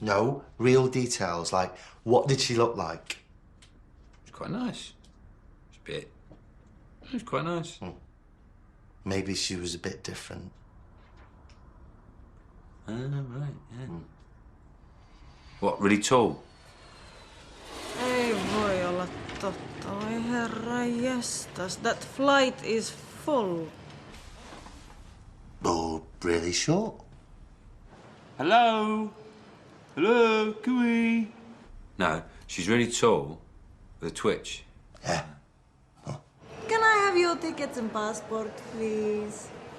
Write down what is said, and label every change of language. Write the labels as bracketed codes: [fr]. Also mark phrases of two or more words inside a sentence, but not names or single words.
[en] No, real details. Like, what did she look like? It's quite nice. It's a bit... It's quite nice. Maybe she was a bit different. Oh, right, yeah. What, really tall? [fi] Ei voi olla totta. Oi herra jestas. [en] That flight is full. Oh, really short? Hello? Hello? Can we? No, she's really tall with a twitch. Yeah. Can I have your tickets and passport, please?